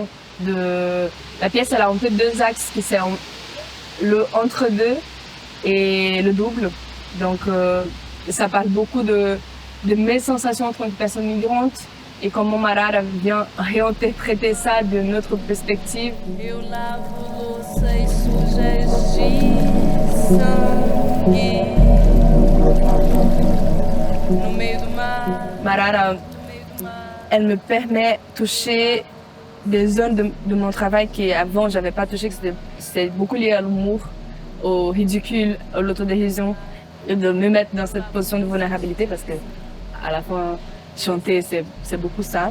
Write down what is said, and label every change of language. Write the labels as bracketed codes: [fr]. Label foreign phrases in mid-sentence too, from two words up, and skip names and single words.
[fr] La pièce, elle a un peu deux axes, qui c'est le entre-deux et le double. Donc, ça parle beaucoup de mes sensations en tant que personne migrante et comment Marara vient réinterpréter ça de notre perspective. [pt] Eu lavo louças sujas de sangue no meio do mar. [fr] Marara, elle me permet de toucher des zones de mon travail qu'avant j'avais pas touché, que c'était beaucoup lié à l'humour, au ridicule, à l'autodérision, et de me mettre dans cette position de vulnérabilité parce que à la fin chanter c'est beaucoup ça.